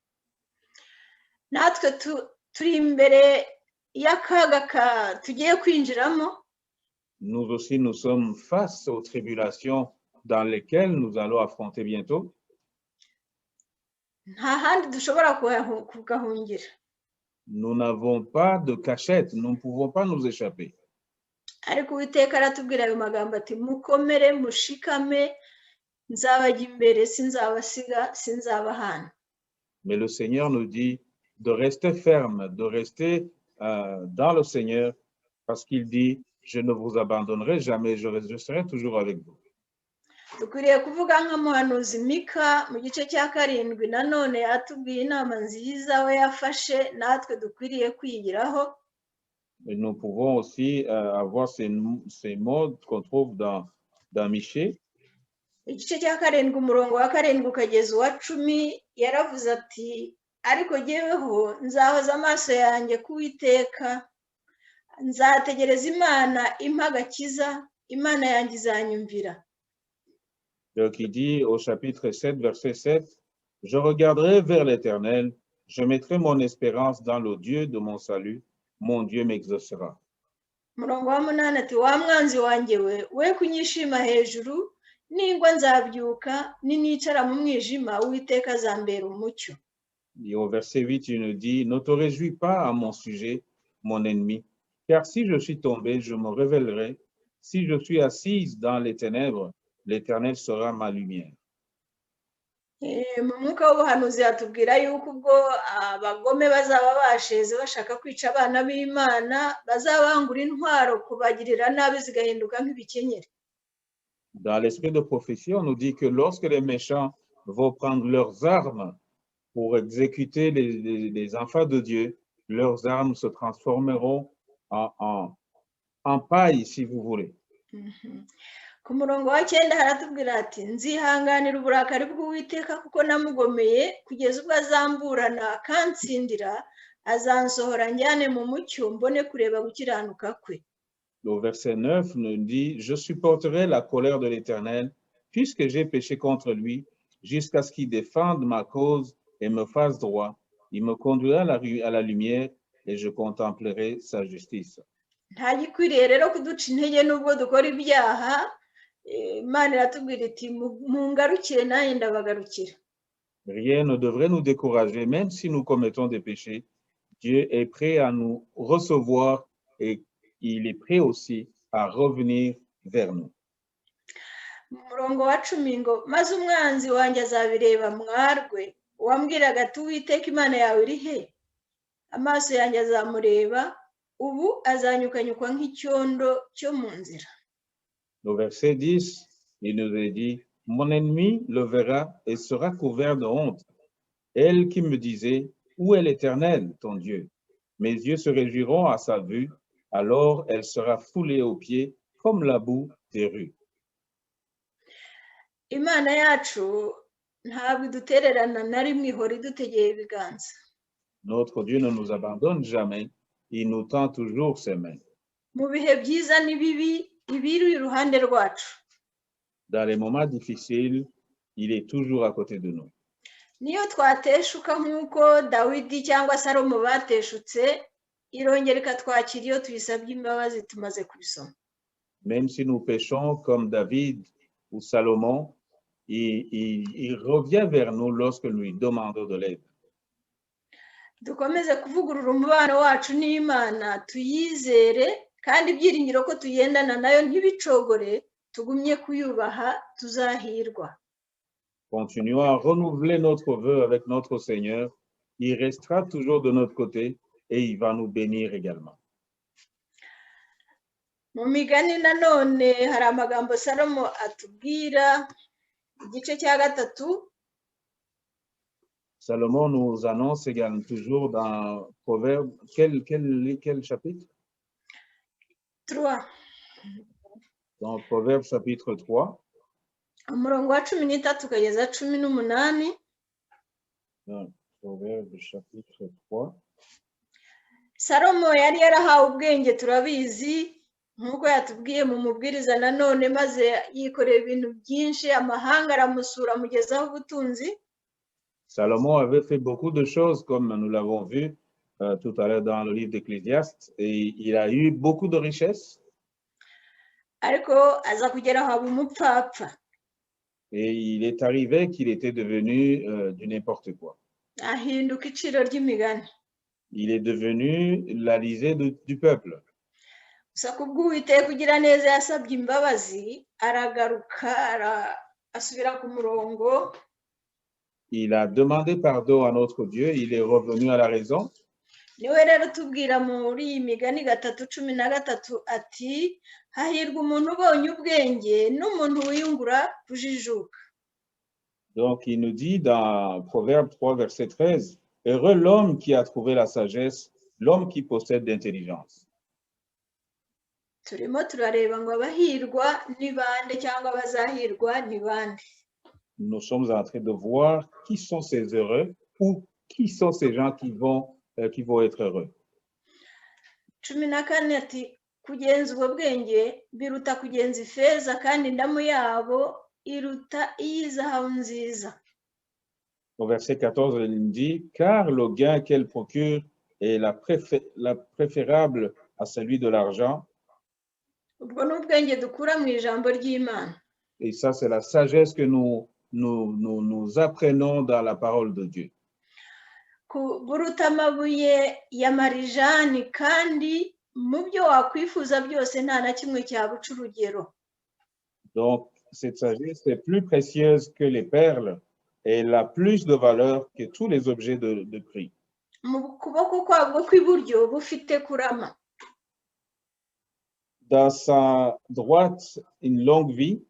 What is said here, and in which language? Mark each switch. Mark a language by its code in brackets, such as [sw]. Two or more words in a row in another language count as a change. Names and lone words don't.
[rw] Natwe turi imbere y'akaga tugiye kwinjiramo. [fr] Nous aussi, nous sommes face aux tribulations dans lesquelles nous allons affronter bientôt. [rw] Nta handi dushobora kugahungira. [fr] Nous n'avons pas de cachette, nous ne pouvons pas nous échapper. [rw] Ariko Uwiteka aratubwira ayo magambo ati mukomere, mushikame, nzabajya imbere, sinzabasiga, sinzabahana. [fr] Mais le Seigneur nous dit de rester ferme, de rester dans le Seigneur, parce qu'il dit, je ne vous abandonnerai jamais, je serai toujours avec vous. [rw] Dukwiriye kuvuga nk'umuhanuzi Mika mu gice cya 7 nanone atubwiye inama nziza we yafashe natwe dukwiriye kwigiraho. [fr] Et nous pouvons aussi avoir ces mots qu'on trouve dans Michée. [rw] Igice cya 7 umurongo wa 7 ukageza uwa 10 yaravuze ati ariko jyeweho nzahoza amaso yanjye ku Uwiteka, nzategereza Imana impa agakiza, Imana yanjye izanyumvira. [fr] Donc il dit au chapitre 7, verset 7, « Je regarderai vers l'Éternel, je mettrai mon espérance dans le Dieu de mon salut, mon Dieu m'exaucera. » [rw] Umurongo wa 8 ati wa mwanzi wanjye we kunyishima hejuru, ningwa nzabyuka, ninicara mu mwijima, Uwiteka azambera umucyo. [fr] Et au verset 8, il nous dit, « Ne te réjouis pas à mon sujet, mon ennemi, car si je suis tombé, je me révélerai. Si je suis assise dans les ténèbres, l'Éternel sera ma lumière. » [rw] Mu mwuka w'ubuhanuzi hatubwira yuko ubwo abagome bazaba basheze bashaka kwica abana b'Imana, bazabangura intwaro kubagirira nabi zigahinduka nk'ibikenyeri. [fr] Dans l'esprit de prophétie, on nous dit que lorsque les méchants vont prendre leurs armes pour exécuter les enfants de Dieu, leurs armes se transformeront en paille, si vous voulez. [rw] Ku murongo wa 9 haratubwira ati nzihanganira uburakari bw'Uwiteka kuko namugomeye kugeza ubwo azamburana akansindira, azansohora njyane mu mucyo mbone kureba gukiranuka kwe. [fr] Le verset 9 nous dit, je supporterai la colère de l'Éternel puisque j'ai péché contre lui, jusqu'à ce qu'il défende ma cause et me fasse droit. Il me conduira à la lumière et je contemplerai sa justice. [rw] Nta gikwiriye rero kuduca intege nubwo dukora ibyaha. Imana iratubwira iti mungarukire nanjye ndabagarukira. [fr] Rien ne devrait nous décourager, même si nous commettons des péchés. Dieu est prêt à nous recevoir et il est prêt aussi à revenir vers nous. [rw] Umurongo wa 10 ngo maze umwanzi wanjye azabireba mwarwe, wambwiraga ati Uwiteka Imana yawe iri he? Amaso yanjye azamureba, ubu azanyukanyukwa nk'icyondo cyo mu nzira. [fr] Le verset 10, il nous est dit, mon ennemi le verra et sera couvert de honte. Elle qui me disait, où est l'Éternel, ton Dieu? Mes yeux se réjouiront à sa vue, alors elle sera foulée aux pieds comme la boue des rues. [rw] Imana yacu ntabwo idutererana na rimwe, ihora idutegeye ibiganza. [fr] Notre Dieu ne nous abandonne jamais, il nous tend toujours ses mains. [rw] Mu bihe byiza n'ibibi, ibiri iruhande rwacu. [fr] Dans les moments difficiles, il est toujours à côté de nous. [rw] Niyo twateshuka nk'uko Dawidi cyangwa Salomo bateshutse, irongera ikatwakira iyo tuyisabye imbabazi tumaze kubisoma. [fr] Même si nous péchons comme David ou Salomon, il revient vers nous lorsque nous lui demandons de l'aide. [rw] dukomeze kuvugurura umubano wacu n'Imana tuyizere kandi ibyiringiro ko tugendana nayo ntibicogore tugumye kuyubaha tuzahirwa. [fr] Continuons à renouveler notre vœu avec notre Seigneur. Il restera toujours de notre côté et il va nous bénir également. [rw] Mu migani nanone hari amagambo Salomo atubwira igice cya 3. [fr] Salomon nous annonce également toujours dans Proverbe, quel chapitre? 3. Dans Proverbe chapitre 3. [rw] Umurongo wa 13 kugeza 18. [fr] Dans Proverbe chapitre 3. [rw] Salomo yari yarahawe ubwenge turabizi nk'uko yatubwiye mu mubwiriza nanone maze yikoreye ibintu byinshi amahanga aramusura mugezaho ubutunzi. [fr] Salomon avait fait beaucoup de choses comme nous l'avons vu tout à l'heure dans le livre d'Ecclésiaste et il a eu beaucoup de richesses. [rw] Ariko aza kugera aho umupfapfa. [fr] Et il est arrivé qu'il était devenu du n'importe quoi. [rw] Ahinduka iciro ry'imigani. [fr] Il est devenu la risée du peuple. [rw] Gusa kubw'Uwiteka kugira neza yasabye imbabazi aragaruka asubira ku murongo. [fr] Il a demandé pardon à notre Dieu, il est revenu à la raison. [rw] Niwe rero tubwira muri iyi migani 3:13 ati hahirwa umuntu ubonye ubwenge n'umuntu wiyungura kujijuka. [fr] Donc il nous dit dans Proverbe 3 verset 13, heureux l'homme qui a trouvé la sagesse, l'homme qui possède l'intelligence. [rw] Turimo turareba ngo abahirwa ni bande cyangwa abazahirwa ni bande. [fr] Nous sommes en train de voir qui sont ces heureux ou qui sont ces gens qui vont être heureux. [rw] 14 ati kugenza ubwo bwenge biruta kugenza ifeza kandi indamu yabo iruta iyizahabu nziza. [fr] Au verset 14, il dit, car le gain qu'elle procure est la préférable à celui de l'argent. [rw] Ubwo ni ubwenge dukura mu ijambo ry'Imana. [fr] Et ça, c'est la sagesse que nous apprenons dans la parole de Dieu. [rw] Buruta amabuye ya marijani kandi mu byo wakwifuza byose nta na kimwe cyabuca urugero. [fr] Donc, cette sagesse est plus précieuse que les perles et elle a plus de valeur que tous les objets de prix. [rw] Mu kuboko kwabwo kw'iburyo bufite kurama. [fr] Dans sa droite, une longue vie.